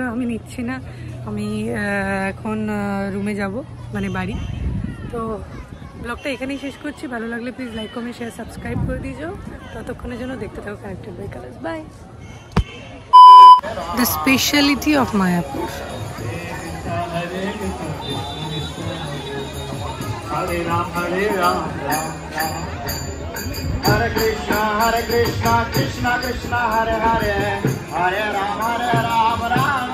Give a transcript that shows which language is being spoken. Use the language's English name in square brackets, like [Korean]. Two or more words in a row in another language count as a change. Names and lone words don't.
[Bangla] আমি নিচ্ছি না, আমি এখন রুমে যাব, মানে বাড়ি। তো ব্লগটা এখানেই শেষ করছি। ভালো লাগলে প্লিজ লাইক, কমেন্ট, শেয়ার, সাবস্ক্রাইব করে দিয়ে যাও। ততক্ষণের জন্য দেখতে থাকো কানেক্টেড বাই কালার্স। [English] Bye. The speciality of Mayapur. [Sanskrit] Hare Ram, Ram Ram. Hare Krishna, Krishna Krishna, Hare Hare, Hare Ram, Ram